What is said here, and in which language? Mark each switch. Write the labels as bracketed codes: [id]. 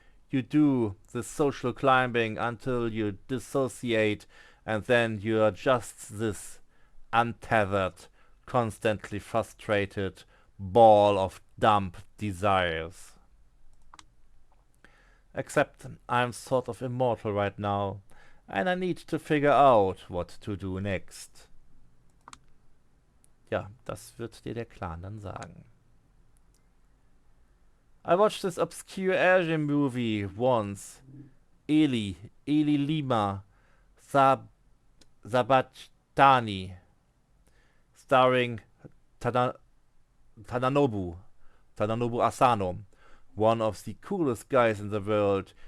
[en] You do the social climbing until you dissociate, and then you are just this untethered, constantly frustrated ball of dumb desires. Except I'm sort of immortal right now, and I need to figure out what to do next. [de] Ja, das wird dir der Clan dann sagen. [en] I watched this obscure Asian movie once. Eli Lima, Sabatani, starring Tadanobu Asano, one of the coolest guys in the world.